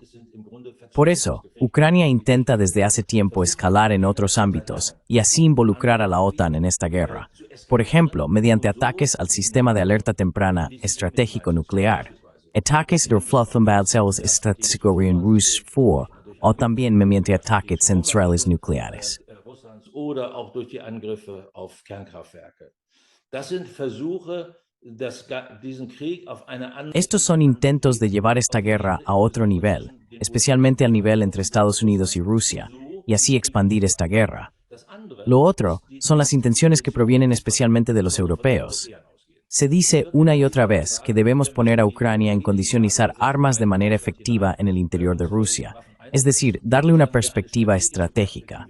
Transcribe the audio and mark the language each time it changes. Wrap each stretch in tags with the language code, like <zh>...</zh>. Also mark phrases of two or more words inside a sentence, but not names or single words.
<es>Por eso, Ucrania intenta desde hace tiempo escalar en otros ámbitos y así involucrar a la OTAN en esta guerra. Por ejemplo, mediante ataques al sistema de alerta temprana estratégico nuclear, ataques del</es> <de>Flottenbadsells Strategischen Rus</de> <es>4 o también mediante ataques centrales nucleares.</es> <de>Oder auch durch die Angriffe auf Kernkraftwerke. Das sind Versuche, diesen Krieg auf eine andere.</de> <es>Estos son intentos de llevar esta guerra a otro nivel, especialmente al nivel entre Estados Unidos y Rusia, y así expandir esta guerra. Lo otro son las intenciones que provienen especialmente de los europeos. Se dice una y otra vez que debemos poner a Ucrania en condición de usar armas de manera efectiva en el interior de Rusia, es decir, darle una perspectiva estratégica.</es>